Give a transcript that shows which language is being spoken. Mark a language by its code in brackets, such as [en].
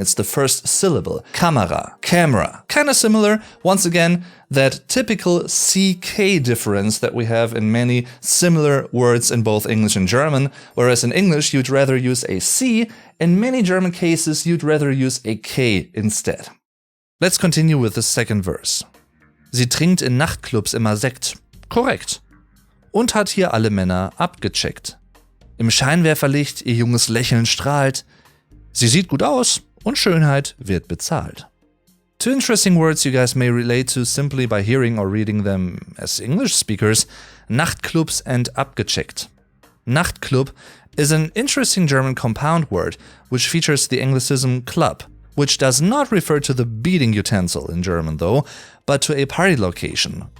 [en] It's the first syllable. Kamera, camera. Kind of similar, once again, that typical CK difference that we have in many similar words in both English and German, whereas in English you'd rather use a C, in many German cases you'd rather use a K instead. Let's continue with the second verse. [de] Sie trinkt in Nachtclubs immer Sekt. Korrekt. Und hat hier alle Männer abgecheckt. Im Scheinwerferlicht ihr junges Lächeln strahlt. Sie sieht gut aus und Schönheit wird bezahlt. [en] Two interesting words you guys may relate to simply by hearing or reading them as English speakers, Nachtclubs and abgecheckt. Nachtclub is an interesting German compound word which features the Anglicism club, which does not refer to the beating utensil in German though, but to a party location.